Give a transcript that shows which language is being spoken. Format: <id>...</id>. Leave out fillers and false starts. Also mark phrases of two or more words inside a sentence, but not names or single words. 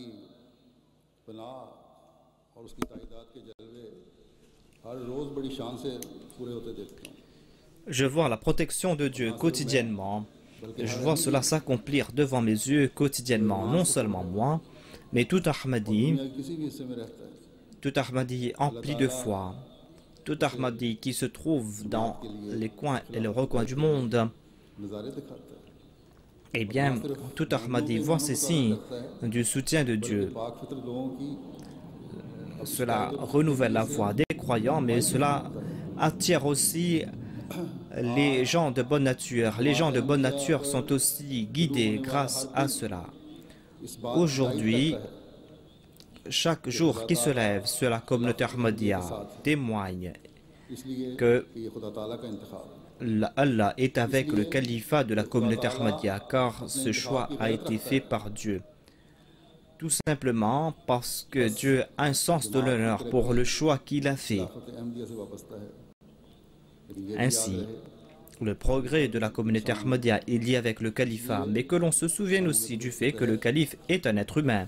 <ur>پناہ اور اس کی تائیدات کے جلوے ہر روز بڑی شان سے پورے ہوتے دیکھتا ہوں</ur> <fr>Je vois la protection de Dieu quotidiennement. Je vois cela s'accomplir devant mes yeux quotidiennement, non seulement moi, mais tout Ahmadi,</fr> <ur>دنیا کے کسی بھی حصے میں رہتا ہے</ur> <fr>tout Ahmadi empli de foi, tout Ahmadi qui se trouve dans les coins et les recoins du monde.</fr> <ur>نظارے دکھاتا ہے</ur> <fr>Eh bien, tout Ahmadi voit ces signes du soutien de Dieu.</fr> <ur>پاک فطرت لوگوں کی</ur> <fr>Cela renouvelle la foi des croyants, mais cela attire aussi les gens de bonne nature. Les gens de bonne nature sont aussi guidés grâce à cela.</fr> <ur>اس بات</ur> <fr>Aujourd'hui, chaque jour qui se lève sur la communauté Ahmadiyya témoigne इसलिए que</fr> <ur>کہ یہ خدا تعالیٰ کا انتخاب</ur> <fr>Allah est avec le califat de la communauté Ahmadiyya, car ce choix a été fait par Dieu. Tout simplement parce que Dieu a un sens de l'honneur pour le choix qu'il a fait. Ainsi, le progrès de la communauté Ahmadiyya est lié avec le califat, mais que l'on se souvienne aussi du fait que le calife est un être humain.</fr>